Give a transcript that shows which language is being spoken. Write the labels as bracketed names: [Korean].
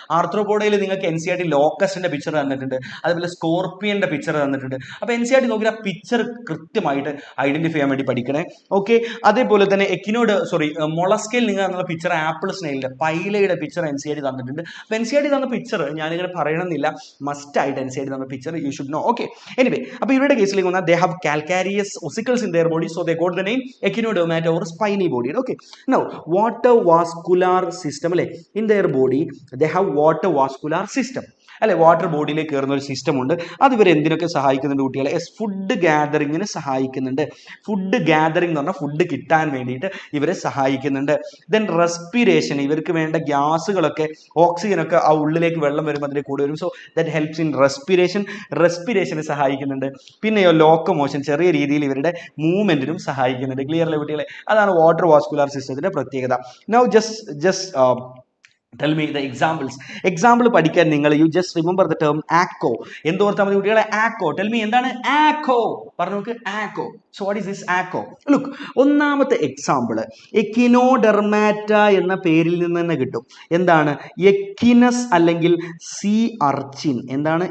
[Malayalam] ആർത്രോപോഡയിൽ നിങ്ങൾക്ക് NCERT ലോക്കസിന്റെ picture തന്നിട്ടുണ്ട്, അതേപോലെ സ്കോർപ്പിയന്റെ പിക്ചർ തന്നിട്ടുണ്ട്. അപ്പോൾ NCERT നോക്കി ആ പിക്ചർ കൃത്യമായിട്ട് ഐഡന്റിഫൈ ചെയ്യാൻ വേണ്ടി പഠിക്കണേ. ഓക്കെ, അതേപോലെ തന്നെ മൊളസ്കയിൽ നിങ്ങൾ തന്ന പിക്ചർ ആപ്പിൾ സ്നെയിലിന്റെ പൈലയുടെ പിക്ചർ NCERT തന്നിട്ടുണ്ട്. അപ്പോൾ NCERT തന്ന പിക്ചർ ഞാനിങ്ങനെ പറയണമെന്നില്ല, മസ്റ്റ് ആയിട്ട് NCERT തന്ന picture [English] you should know. Okay, anyway, [Malayalam] അപ്പോൾ ഇവരുടെ കേസിലേക്ക് വന്നാൽ [English] they have calcareous ossicles in their body, so they got the name echinodermata or spiny bodied. Okay, now water vascular system അല്ലേ. in their body they have water vascular system. [Malayalam] അല്ലെ, water ബോഡിയിലേക്ക് കയറുന്ന ഒരു system ഉണ്ട്. അത് ഇവർ എന്തിനൊക്കെ സഹായിക്കുന്നുണ്ട് കുട്ടികളെ? ഫുഡ് ഗ്യാദറിങ്ങിന് സഹായിക്കുന്നുണ്ട്. ഫുഡ് ഗ്യാദറിംഗ് എന്ന് പറഞ്ഞാൽ ഫുഡ് കിട്ടാൻ വേണ്ടിയിട്ട് ഇവരെ സഹായിക്കുന്നുണ്ട്. ദെൻ റെസ്പിറേഷൻ, ഇവർക്ക് വേണ്ട ഗ്യാസുകളൊക്കെ ഓക്സിജനൊക്കെ ആ ഉള്ളിലേക്ക് വെള്ളം വരുമ്പോൾ അതിൻ്റെ കൂടെ വരും. [English] so that helps in [Malayalam] respiration സഹായിക്കുന്നുണ്ട്. പിന്നെയോ ലോക്കോമോഷൻ, ചെറിയ രീതിയിൽ ഇവരുടെ മൂവ്മെന്റിനും സഹായിക്കുന്നുണ്ട്. ക്ലിയർ അല്ലേ കുട്ടികളെ? അതാണ് വാട്ടർ വാസ്കുലാർ സിസ്റ്റത്തിന്റെ പ്രത്യേകത. [English] Now just tell me the examples. [Malayalam] Example പഠിക്കാൻ നിങ്ങൾ [English] You just remember the term ആക്കോ. [Malayalam] എന്തോർത്താൽ മതി കുട്ടികളെ? ആക്കോ. ടെൽ മീ, എന്താണ് ആക്കോ? പറഞ്ഞു നോക്ക്, ആക്കോ. [English] So what is this ആക്കോ? [Malayalam] Look, ഒന്നാമത്തെ എക്സാമ്പിൾ എക്കിനോഡെർമാറ്റ എന്ന പേരിൽ നിന്ന് തന്നെ കിട്ടും. എന്താണ്? എക്കിനസ് അല്ലെങ്കിൽ സീ അർച്ചിൻ. എന്താണ്?